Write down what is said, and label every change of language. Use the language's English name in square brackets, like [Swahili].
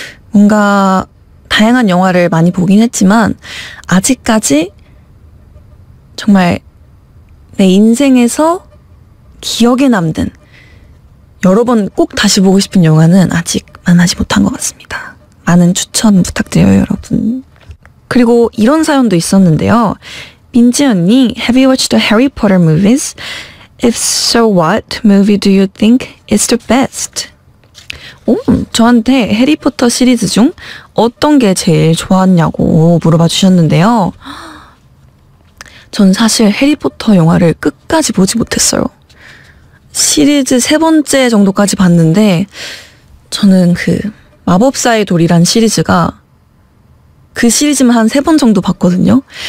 [Korean] 뭔가 다양한 영화를 많이 보긴 했지만 아직까지 정말 내 인생에서 기억에 남는 여러 번 꼭 다시 보고 싶은 영화는 아직 만나지 못한 것 같습니다. 많은 추천 부탁드려요, 여러분. 그리고 이런 사연도 있었는데요. [English] 민지 언니, have you watched the Harry Potter movies? If so, what movie do you think is the best? [Korean] 저한테 해리포터 시리즈 중 어떤 게 제일 좋았냐고 물어봐 주셨는데요. 전 사실 해리포터 영화를 끝까지 보지 못했어요. 시리즈 3번째 정도까지 봤는데 저는 그 마법사의 돌이란 시리즈가 그 시리즈만 한 3번 정도 봤거든요.